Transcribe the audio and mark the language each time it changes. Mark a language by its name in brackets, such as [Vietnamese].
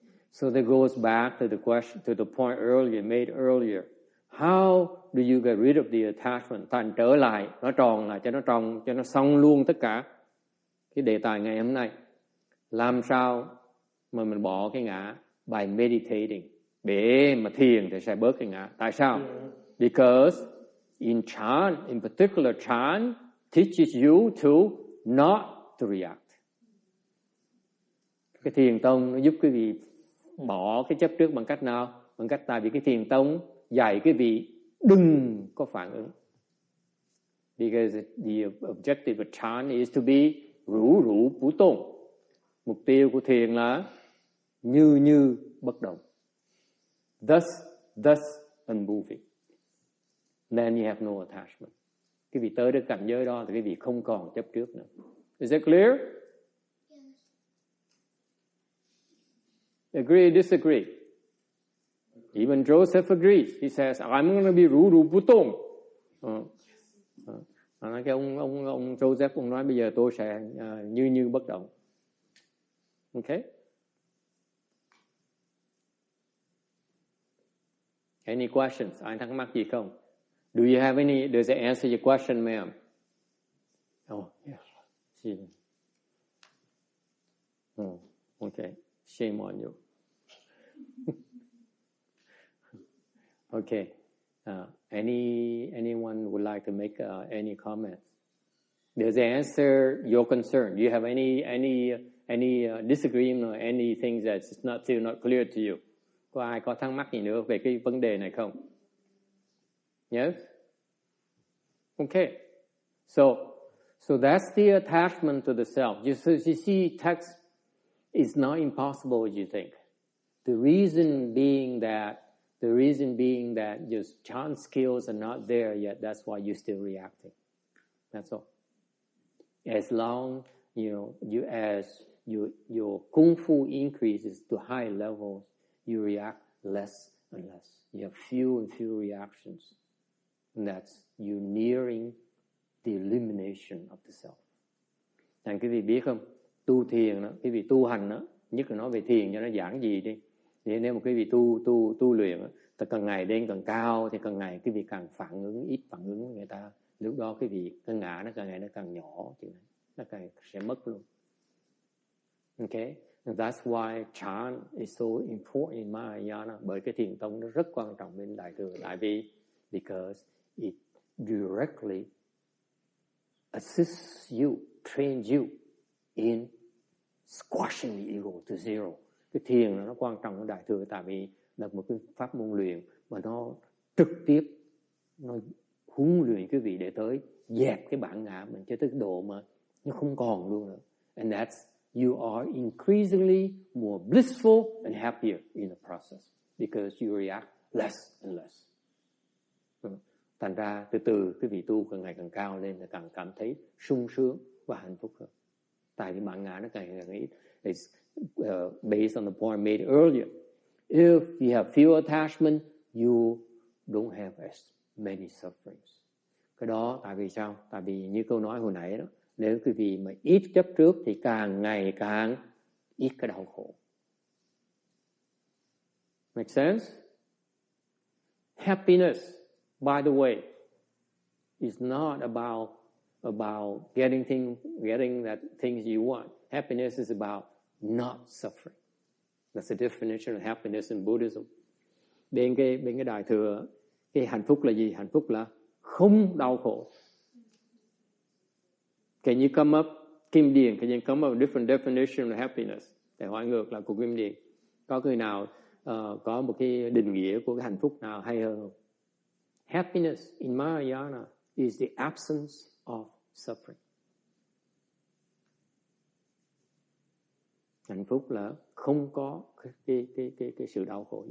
[English] So that goes back to the question, to the point made earlier. How do you get rid of the attachment? [Vietnamese] Thành trở lại, nó tròn lại cho nó tròn, cho nó xong luôn tất cả. Cái đề tài ngày hôm nay. Làm sao mà mình bỏ cái ngã? [English] By meditating. [Vietnamese] Để mà thiền thì sẽ bớt cái ngã. Tại sao? [English] Because in Chan, in particular Chan, teaches you to not to react. [Vietnamese] Cái thiền tông nó giúp quý vị bỏ cái chấp trước bằng cách nào? Bằng cách tại vì cái thiền tông dạy quý vị đừng có phản ứng. [English] Because the objective of Chan is to be rủ rủ bú tôn. [Vietnamese] Mục tiêu của thiền là như bất động. [English] Thus unmoving. Then you have no attachment. [Vietnamese] Quý vị tới được cảnh giới đó thì quý vị không còn chấp trước nữa. [English] Is that clear? Agree or disagree? Even Joseph agrees. He says, I'm going to be Ruru Putung. [Vietnamese] Cái ông Joseph ông nói bây giờ tôi sẽ như bất động. [English] Okay? Any questions? [Vietnamese] Ai thắc mắc gì không? [English] Do you have any? Does it answer your question, ma'am? Oh, yes. Oh, okay. Shame on you. Okay. Anyone would like to make any comments? Does it answer your concern? Do you have any disagreement or anything that's still not clear to you? [Vietnamese] Có ai có thắc mắc gì nữa về cái vấn đề này không? [English] Yes? Okay. So that's the attachment to the self. You see, text is not impossible as you think. The reason being that your chant skills are not there yet. That's why you're still reacting. That's all. As long, as your kung fu increases to high levels, you react less and less. You have few and few reactions. And that's you nearing the elimination of the self. [Vietnamese] Thành quý vị biết không, tu thiền đó, quý vị tu hành đó, nhất là nói về thiền cho nó giản dị đi. Thì nếu mà quý vị tu luyện đó, thì càng ngày lên càng cao, thì càng ngày quý vị càng phản ứng, ít phản ứng với người ta. Lúc đó quý vị, cái ngã nó càng ngày nó càng nhỏ, nó càng sẽ mất luôn. [English] Okay? And that's why chant is so important in Mahayana. [Vietnamese] Bởi cái thiền tông nó rất quan trọng bên Đại Thừa. Tại vì [English] because it directly assists you, trains you in squashing the ego to zero. [Vietnamese] Cái thiền nó quan trọng ở Đại Thừa tại vì là một cái pháp môn luyện mà nó trực tiếp nó huấn luyện quý vị để tới dẹp cái bản ngã mình cho tới độ mà nó không còn luôn nữa. [English] And that's you are increasingly more blissful and happier in the process because you react less and less. [Vietnamese] Thành ra từ từ quý vị tu càng ngày càng cao lên thì càng cảm thấy sung sướng và hạnh phúc hơn. Tại vì bản ngã nó càng ngày càng ít. [English] It's based on the point made earlier. If you have few attachment, you don't have as many sufferings. [Vietnamese] Cái đó tại vì sao? Tại vì như câu nói hồi nãy đó, nếu quý vị mà ít chấp trước thì càng ngày càng ít cái đau khổ. [English] Make sense? Happiness, by the way, is not about getting that things you want. Happiness is about not suffering. That's the definition of happiness in Buddhism. [Vietnamese] Bên cái Đại Thừa, cái hạnh phúc là gì? Hạnh phúc là không đau khổ. [English] Can you come up, Kim Điền, can you come up with a different definition of happiness? [Vietnamese] Để hỏi ngược lại của Kim Điền. Có người nào có một cái định nghĩa của cái hạnh phúc nào hay hơn không? [English] Happiness in Mahayana is the absence of suffering. [Vietnamese] Hạnh phúc là không có cái sự đau khổ.